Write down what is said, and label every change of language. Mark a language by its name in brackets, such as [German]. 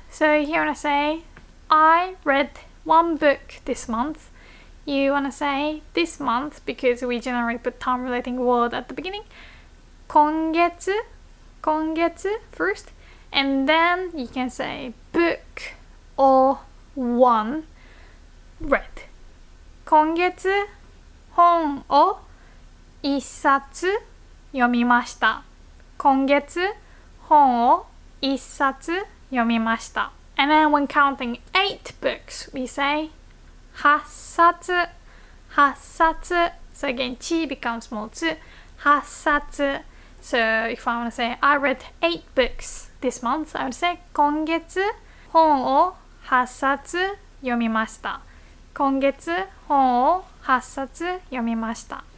[English] So if you want to say, I read one book this month, you want to say this month because we generally put time relating word at the beginning. [Japanese] 今月, 今月 [English] first, and then you can say book or one read. [Japanese] 今月本を一冊読みました。今月本を一冊読みました。 [English] And then when counting 8 books, we say [Japanese] 8冊、8冊. [English] So again, ち becomes small つ。 [Japanese] 8冊. [English] So if I want to say, I read 8 books this month, I would say [Japanese] 今月本を8冊読みました。今月本を8冊読みました。